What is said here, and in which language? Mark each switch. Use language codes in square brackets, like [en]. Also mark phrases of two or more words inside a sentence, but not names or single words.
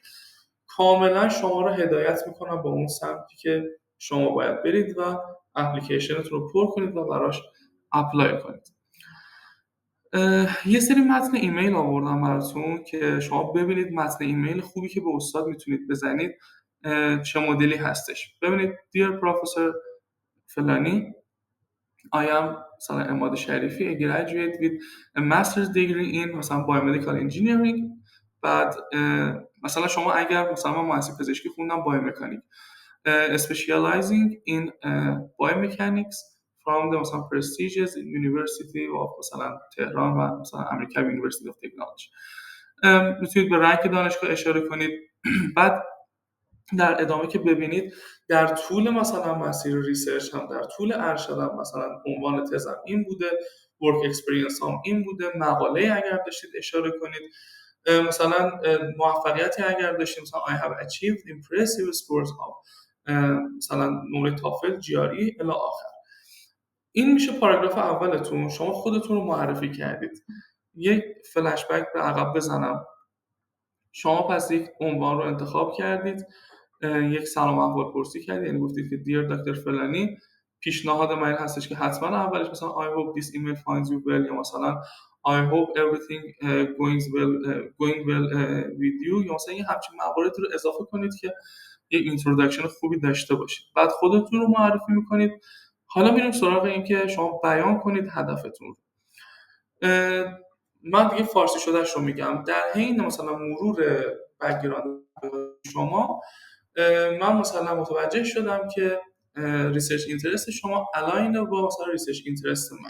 [fa] کاملا شما رو هدایت میکنم با اون سمتی که شما باید برید و اپلیکیشنتون رو پر کنید و براش اپلای کنید. یه سری متن ایمیل آوردم براتون که شما ببینید متن ایمیل خوبی که به استاد میتونید بزنید چه مدلی هستش. ببینید [en] Dear Professor [fa] فلانی، [en] I am [fa] مثلا عماد شریفی, [en] a graduate with a master's degree in مثلا biomedical engineering. [fa] بعد مثلا شما اگر مثلا من مهندسی پزشکی خوندم بایومکانیک, [en] specializing in biomechanics from the مثلا prestigious University of مثلا تهران [fa] و مثلا [en] امریکا University of Technology. [fa] میتونید به رنگ دانشگاه اشاره کنید. بعد در ادامه که ببینید در طول مثلا مسیر ریسرچ هم, در طول ارشدم مثلا عنوان تزم این بوده, [en] work experience [fa] هم این بوده, مقاله اگر داشتید اشاره کنید, مثلا موفقیتی اگر داشتید مثلا [en] I have achieved impressive scores of [fa] مثلا نمره تافل جی آر ای الی آخر. این میشه پاراگراف اولتون. شما خودتون رو معرفی کردید. یک فلش بک به عقب بزنم. شما پس یک عنوان رو انتخاب کردید, یک سلام احوال پرسی کردید, یعنی گفتید که [en] Dear Doctor [fa] فلانی, پیشنهاد من هستش که حتما اولش مثلا [en] I hope this email finds you well, [fa] یا مثلا [en] I hope everything going well with you, [fa] یا مثلا این همچین مواردی رو اضافه کنید که یک اینترودکشن خوبی داشته باشید. بعد خودتون رو معرفی میکنید. حالا میریم سراغ این که شما بیان کنید هدفتون رو. من دیگه فارسی شدهش رو میگم. در حین مثلا مرور بک‌گراند شما, من مثلا متوجه شدم که [en] research interest [fa] شما الاین با مثلا [en] research interest [fa] من.